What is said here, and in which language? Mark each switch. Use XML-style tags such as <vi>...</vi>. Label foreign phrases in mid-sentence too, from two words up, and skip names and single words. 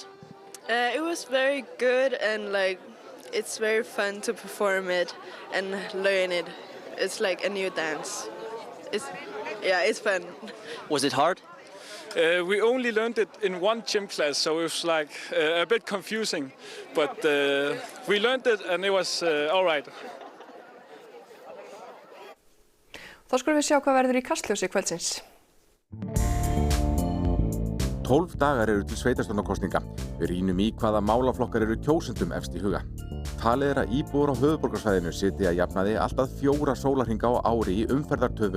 <en>It was very good, and like it's very fun to perform it and learn it. It's like a new dance. It's fun. Was it hard? We only learned it in one gym class, so it was like a bit confusing. But we learned it and it was all right.</en> <is>Þá skulum við sjá hvað verður í Kastljósi kvöldsins. 12 dagar eru til sveitarstjórnarkosninga. Við rýnum í hvaða málaflokkar eru kjósendum efst í huga. Talið að íbúar á höfuðborgarsvæðinu sitji að jafnaði alltaf 4 sólarhringa á ári í umferðartöfum.</is>